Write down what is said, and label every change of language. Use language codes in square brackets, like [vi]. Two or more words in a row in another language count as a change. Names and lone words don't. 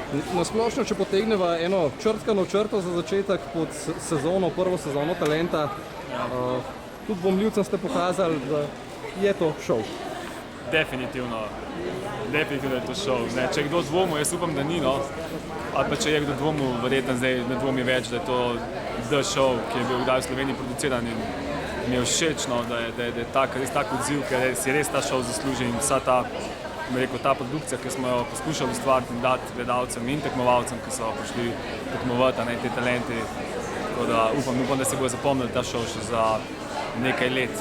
[sl] Na splošno, če potegneva eno črtkano črto za začetek pod sezono, prvo sezono Talenta, tudi bomljivcem ste pokazali, da je to šov. Definitivno je to šov. Če je kdo dvomil, jaz upam, da ni, no. Ali pa če je kdo dvomil, verjetno zdaj ne dvomi več, da je to [en] the show, [sl] ki je bil kdaj v Sloveniji produciran in mi je všeč, no, da je res tak odziv, ker si res ta šov zasluži in vsa ta, ta produkcija, ki smo jo poskušali ustvariti in dati gledalcem in tekmovalcem, ki so prišli tekmovati, te talenti. Tako da upam, da se bojo zapomnili ta šov še za nekaj let.